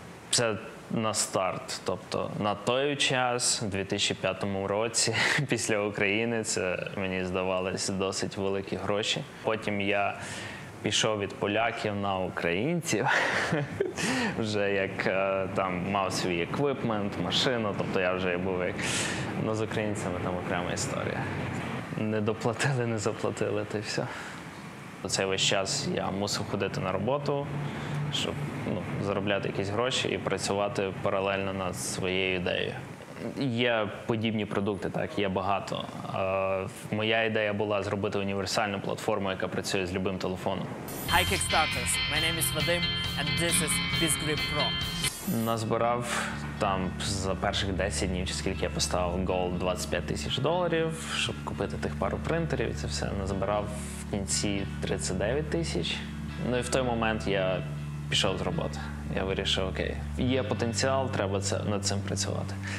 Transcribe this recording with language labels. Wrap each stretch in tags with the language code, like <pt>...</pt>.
<uk>Це на старт. Тобто на той час, у 2005 році, після України, це мені здавалось досить великі гроші. Потім я пішов від поляків на українців, вже як там мав свій еквіпмент, машину, тобто я вже був як... Ну, з українцями там окрема історія. Не доплатили, не заплатили, то й все. Цей весь час я мусив ходити на роботу, щоб заробляти якісь гроші і працювати паралельно над своєю ідеєю. Є подібні продукти, так, є багато. Моя ідея була зробити універсальну платформу, яка працює з любим телефоном.</uk> <en>Hi Kickstarters, my name is Vadim and this is BeastGrip Pro.</en> <uk>Назбирав там за перших 10 днів, чи скільки я поставив гол $25 000, щоб купити тих пару принтерів, і це все назбирав в кінці 39 тисяч. Ну і в той момент я пішов з роботи. Я вирішив, окей, є потенціал, треба над цим працювати.</uk>